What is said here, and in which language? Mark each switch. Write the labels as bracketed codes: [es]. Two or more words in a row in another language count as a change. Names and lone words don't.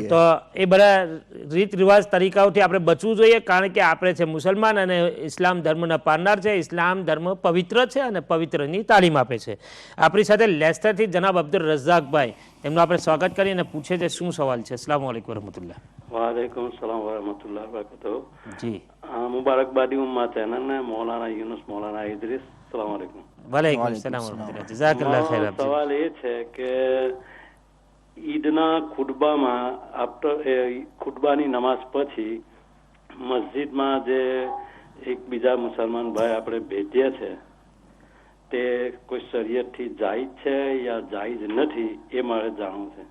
[gu] તો એ બધા રીત રિવાજ તરીકાઓથી આપણે બચવું જોઈએ, કારણ કે આપણે છે મુસલમાન અને ઇસ્લામ ધર્મના પારનાર છે. ઇસ્લામ ધર્મ પવિત્ર છે અને પવિત્રની તાલીમ આપે છે. આપણી સાથે લેસ્ટરથી જનાબ અબ્દુલ રઝાકભાઈ, એમનું આપણે સ્વાગત કરીએ અને પૂછે છે શું સવાલ છે. [ar] السلام عليكم ورحمة الله. وعليكم السلام ورحمة الله وبركاته. [hi] जी, मुबारकबादी उम्मत है ना मौलाना यूनुस मौलाना इदरीस. [ar] السلام عليكم. وعليكم السلام ورحمة الله. جزاك الله خير. [gu] મારો સવાલ એ છે કે ઈદના ખુતબામાં ખુતબાની નમાઝ પછી મસ્જિદમાં જે એક બીજા મુસલમાન ભાઈ આપણે ભેટીએ છે તે કોઈ શરીયતથી જાયઝ છે યા જાયઝ નથી એ મારે જાણવું છે.